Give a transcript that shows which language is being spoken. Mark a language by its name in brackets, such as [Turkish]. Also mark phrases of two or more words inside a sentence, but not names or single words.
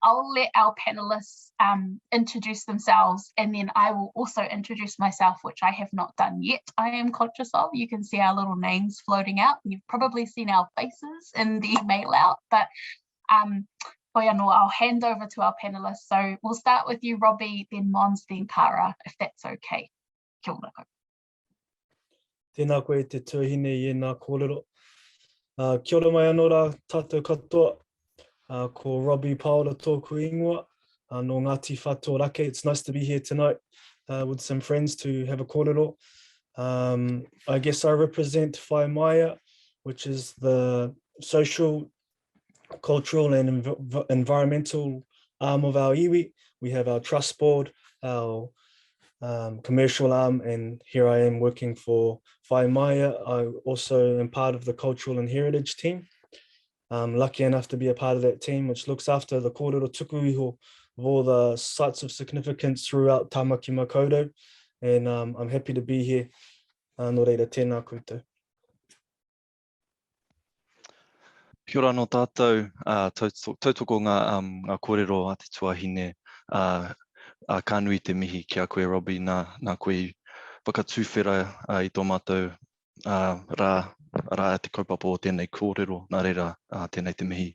[English] will let our panelists introduce themselves, and then I will also introduce myself, which I have not done yet. I am conscious of. You can see our little names floating out. You've probably seen our faces in the mail out, but I'll hand over to our panelists. So we'll start with you, Robbie, then Mons, then Kara, if that's okay. [Māori] Kia ora koutou. Tēnā koe te tuahine I nā kōrero. Kia ora mai anō rā tātou katoa. Ko Robbie Paola tōku ingoa. No Ngāti Whātua Rake. [English] It's nice to be here tonight with some friends to have a kōrero. I guess I represent Whai Maia, which is the social, cultural and environmental arm of our iwi. We have our trust board, our commercial arm, and here I am working for Whai Maia. I also am part of the cultural and heritage team. I'm lucky enough to be a part of that team, which looks after the [Māori] kōrero tuku iho [English] of all the sites of significance throughout Tāmaki Makaurau. And I'm happy to be here. [Māori] Nō reira, tēnā koutou. Kia ora no tātou, tautoko ngā kōrero a te tuahine, ka nui te mihi ki a koe Robbie, nā koe whakatūwhera I tō mātou rā te kaupapa o tēnei kōrero, nā reira tēnei te mihi.